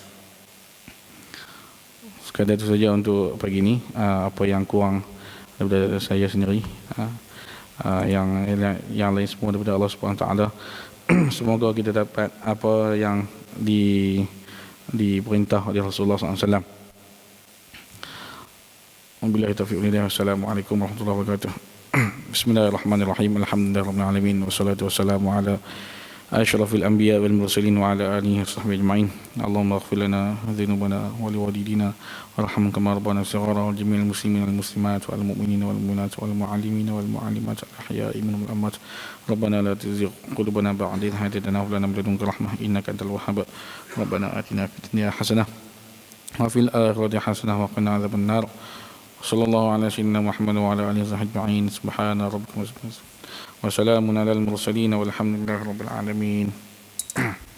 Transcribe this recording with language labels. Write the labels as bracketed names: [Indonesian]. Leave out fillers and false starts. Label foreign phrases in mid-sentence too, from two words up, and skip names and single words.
[Malay] Sekadar itu saja untuk pagi ni. Apa yang kurang daripada saya sendiri, yang lain semua daripada [Arabic] الله سبحانه وتعالى. [Malay] Semoga kita dapat apa yang diperintah oleh Rasulullah [Arabic] صلى الله عليه وسلم. وبالله التوفيق والهداية. والسلام عليكم ورحمة الله وبركاته. بسم الله الرحمن الرحيم. الحمد لله رب العالمين، والصلاة والسلام على أشرف الأنبياء والمرسلين وعلى آله وصحبه أجمعين. اللهم اغفر لنا ذنوبنا ولوالدينا وارحمنا كما ربانا صغارا ولجميع المسلمين والمسلمات والمؤمنين والمؤمنات والمعلمين والمعلمات الأحياء منهم والأموات. ربنا لا تزغ قلوبنا بعد إذ هديتنا وهب لنا من لدنك رحمة إنك أنت الوهاب. ربنا آتنا في الدنيا حسنة وفي الآخرة حسنة وقنا عذاب النار. صلى الله على سيدنا محمد وعلى آله أجمعين. سبحان ربك وسلام على المرسلين والحمد لله رب العالمين.